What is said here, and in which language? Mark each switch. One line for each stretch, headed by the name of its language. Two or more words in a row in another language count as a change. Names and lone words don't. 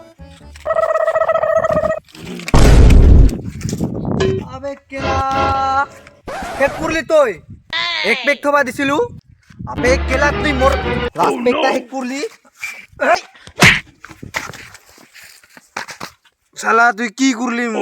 Odia: ଆବେ କେଲା ହେକ କରଲି ତୁଇ ଏକ ପେକ ଥବା ଦିଛିଲୁ ଆବେ କେଲା ତୁଇ ମୋର ଲାଷ୍ଟ ପେକଟା ହେକ କରଲି ଶାଳା ତୁଇ କି କରଲି ମୋ